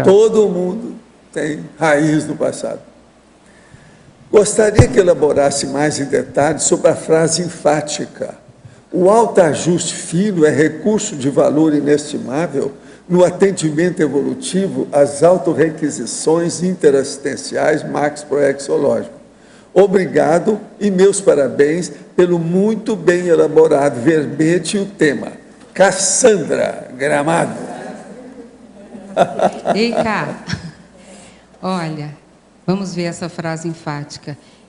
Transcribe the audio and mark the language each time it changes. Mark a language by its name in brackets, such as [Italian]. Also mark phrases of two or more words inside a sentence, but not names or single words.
[Portuguese] Todo mundo tem raiz no passado. Gostaria que elaborasse mais em detalhes sobre a frase enfática. O autoajuste fino é recurso de valor inestimável no atendimento evolutivo às autorrequisições interassistenciais maxproexológico. Obrigado e meus parabéns pelo muito bem elaborado verbete e o tema. Cassandra Gramado. Ei, cara, olha, vamos ver essa frase enfática.